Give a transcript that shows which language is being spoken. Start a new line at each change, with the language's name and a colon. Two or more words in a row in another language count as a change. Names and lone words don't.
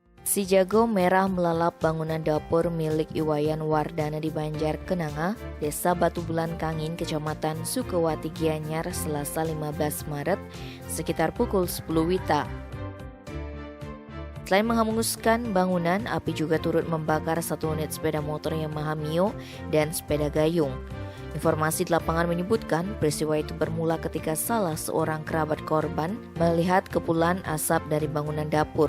Indonesian: Si jago merah melalap bangunan dapur milik Iwayan Wardana di Banjar Kenanga, Desa Batu Bulan Kangin, Kecamatan Sukawati, Gianyar, Selasa 15 Maret, sekitar pukul 10 WITA. Selain menghanguskan bangunan, api juga turut membakar satu unit sepeda motor Yamaha Mio dan sepeda gayung. Informasi di lapangan menyebutkan peristiwa itu bermula ketika salah seorang kerabat korban melihat kepulan asap dari bangunan dapur.